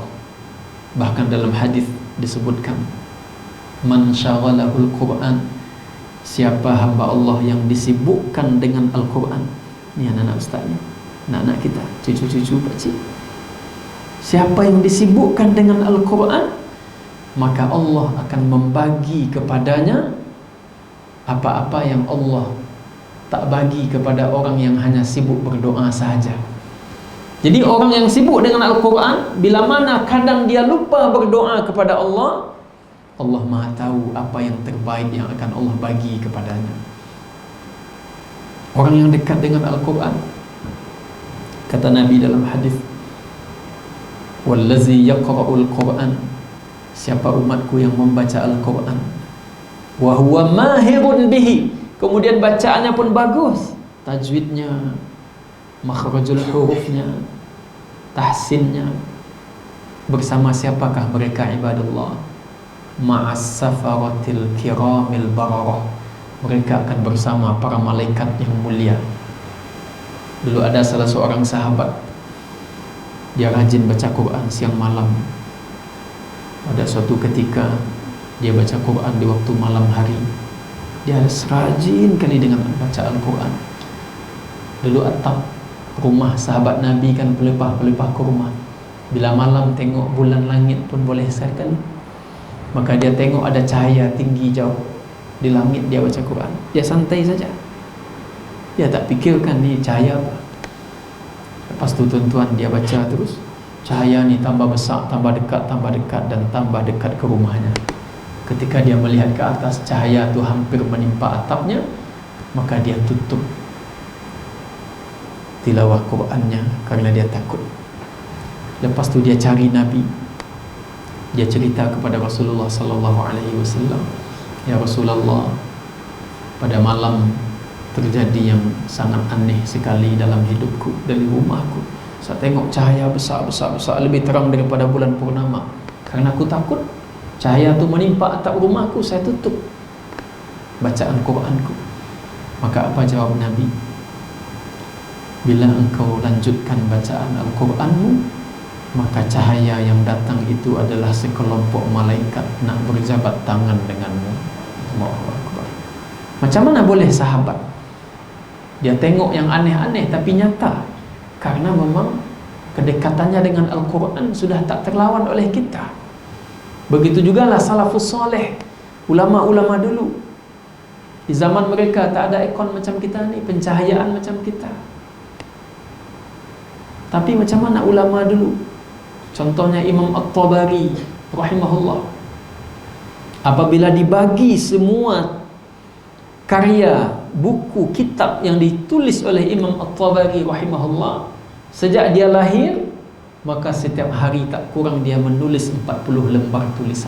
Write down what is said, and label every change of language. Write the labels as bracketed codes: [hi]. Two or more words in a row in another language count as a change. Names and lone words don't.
[ms] Bahkan dalam hadis disebutkan, [ar] من شغله القرآن, [ms] siapa hamba Allah yang disibukkan dengan Al-Quran. Ini anak-anak ustaznya, anak-anak kita, cucu-cucu pakcik. Siapa yang disibukkan dengan Al-Quran, maka Allah akan membagi kepadanya apa-apa yang Allah tak bagi kepada orang yang hanya sibuk berdoa sahaja. Jadi orang yang sibuk dengan Al-Quran, bila mana kadang dia lupa berdoa kepada Allah, Allah Maha tahu apa yang terbaik yang akan Allah bagi kepadanya. Orang yang dekat dengan Al-Quran, kata Nabi dalam hadis, [ar] والذي يقرأ القرآن, [ms] siapa umatku yang membaca Al-Quran, [ar] وهو ماهر به, [ms] kemudian bacaannya pun bagus, tajwidnya, makhrajul hurufnya, tahsinnya, Bersama siapakah mereka ibadallah? [ar] مع السفرة الكرام البررة. [ms] Mereka akan bersama para malaikat yang mulia. Dulu ada salah seorang sahabat, dia rajin baca Quran siang malam. Pada suatu ketika dia baca Quran di waktu malam hari. Dia harus rajin kali dengan baca Al-Quran. Dulu atap rumah sahabat Nabi kan pelepah-pelepah kurma. Bila malam tengok bulan langit pun boleh sekali. Maka dia tengok ada cahaya tinggi jauh di langit, dia baca Quran. Dia santai saja. Dia tak fikirkan ni cahaya apa. Lepas tu tuan-tuan dia baca terus. Cahaya ni tambah besar, tambah dekat dan tambah dekat ke rumahnya. Ketika dia melihat ke atas, cahaya tu hampir menimpa atapnya, maka dia tutup tilawah Qurannya kerana dia takut. Lepas tu dia cari Nabi. Dia cerita kepada Rasulullah [ar] صلى الله عليه وسلم, "يا رسول الله, [ms] pada malam terjadi yang sangat aneh sekali dalam hidupku, dari rumahku. Saya tengok cahaya besar, lebih terang daripada bulan purnama. Karena aku takut cahaya tu menimpa atap rumahku, saya tutup bacaan Quranku." Maka apa jawab Nabi? "Bila engkau lanjutkan bacaan Al-Quranmu, maka cahaya yang datang itu adalah sekelompok malaikat nak berjabat tangan denganmu." [ar] الله أكبر. [ms] Macam mana boleh sahabat dia tengok yang aneh-aneh tapi nyata? Karena memang kedekatannya dengan Al-Quran sudah tak terlawan oleh kita. Begitu jugalah [ar] السلف الصالح, [ms] ulama-ulama dulu. Di zaman mereka tak ada aircon macam kita ni, pencahayaan macam kita. Tapi macam mana ulama dulu? Contohnya Imam At-Tabari rahimahullah. Apabila dibagi semua karya, buku, kitab yang ditulis oleh Imam At-Tabari rahimahullah, sejak dia lahir, maka setiap hari tak kurang dia menulis 40 lembar tulisan.